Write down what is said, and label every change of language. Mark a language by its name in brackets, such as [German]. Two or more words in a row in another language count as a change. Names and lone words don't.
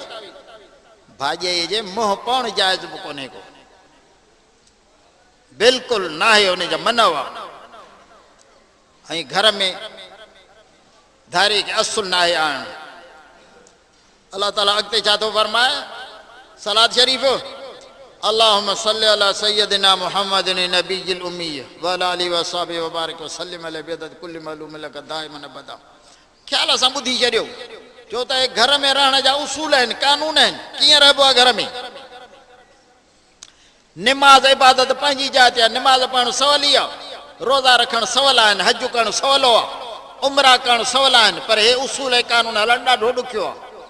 [Sindhi] भाॼीअ जे मोह पण जाइज़ बि कोन्हे को, बिल्कुलु न आहे, हुनजा मनव आहे। ऐं घर में धारे खे असुल न आहे आणणु। अलाह ताला अॻिते छा थो फरमाए? सलात शरीफ़ [Arabic] اللهم صل على سيدنا محمد النبي الأمي وعلى آله وأصحابه وبارك وسلم عليه بعدد كل معلوم لك دائما أبدا. [Sindhi] ख़्याल सां ॿुधी छॾियो, छो त घर में रहण जा उसूल आहिनि, कानून आहिनि, कीअं रहिबो आहे घर में। निमाज़ इबादत पंहिंजी जाति आहे, निमाज़ पढ़णु सवल ई आहे, रोज़ा रखणु सवल आहिनि, हज करणु सवलो आहे, उमरा करणु सवल आहिनि, पर हे उसूल ऐं कानून हलणु ॾाढो ॾुखियो आहे।